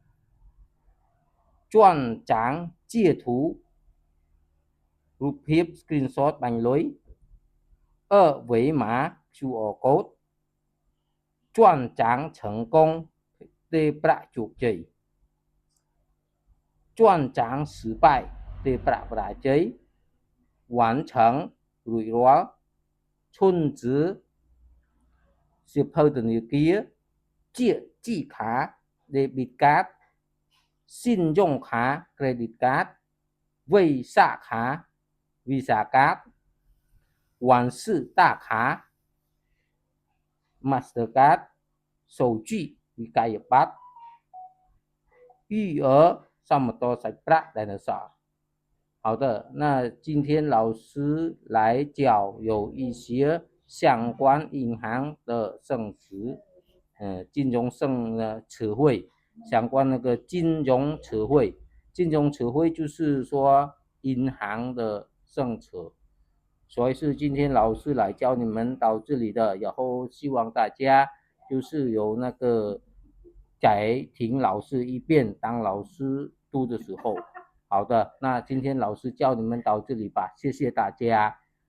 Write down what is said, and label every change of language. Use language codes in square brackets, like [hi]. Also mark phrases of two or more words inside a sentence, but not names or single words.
[km] ជាន់ចាំងជាធូរូបភាព screenshot បាញ់លុយវេម៉ា [en] QR code [km] ជាន់ចាំង成功ផ្ទេរប្រាក់ជោគជ័យ ជាន់ចាំង失败ផ្ទេរប្រាក់បរាជ័យ完成រួចរាល់ឈុនជឺសៀវភៅធនាគារជាជីខា [en] debit card [zh] 信用卡 [en] credit card [km] Visa 卡 [en] Visa card [km] 万事大卡 [en] Master card [km] 手机វិក័យប័ត្រ余额សមតសាច់ប្រាក់ដែលនៅសល់ [zh] 好的，那今天老师来教有一些相关银行的生词，金融生的词汇，相关那个金融词汇，金融词汇就是说银行的政策，所以是今天老师来教你们到这里的，然后希望大家就是有那个再听老师一遍，当老师读的时候。好的，那今天老师教你们到这里吧，谢谢大家。